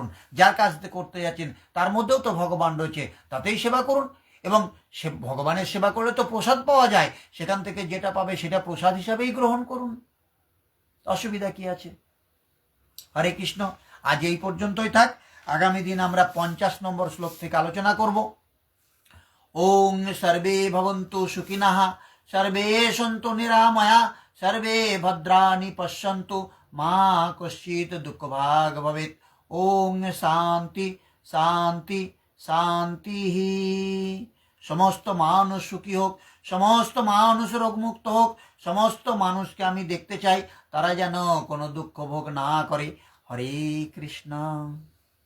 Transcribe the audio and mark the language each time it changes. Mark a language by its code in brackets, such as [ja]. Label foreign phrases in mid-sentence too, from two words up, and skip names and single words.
[bn] যার কাজ করতে যাচ্ছেন তার মধ্যেও তো ভগবান রয়েছে, তাতেই সেবা করুন। এবং সে ভগবানের সেবা করলে তো প্রসাদ পাওয়া যায়, সেখান থেকে যেটা পাবে সেটা প্রসাদ হিসাবেই গ্রহণ করুন, অসুবিধা কি আছে? হরে কৃষ্ণ। আজ এই পর্যন্তই থাক। আগামী দিন আমরা 50 নম্বর শ্লোক থেকে আলোচনা করব। [sa] ওং সর্বে ভবন্তু সুখিনঃ, সর্বে সন্তু নিরাময়া, সর্বে ভদ্রাণি পশ্যন্তু, মা কশ্চিৎ দুঃখভাগ ভবেৎ। ওং শান্তি শান্তি শান্তি। [bn] সমস্ত মানুষ সুখী হোক, সমস্ত মানুষ রোগমুক্ত হোক, সমস্ত মানুষকে আমি দেখতে চাই তারা যেন কোনো দুঃখ ভোগ না করে। হরে কৃষ্ণ।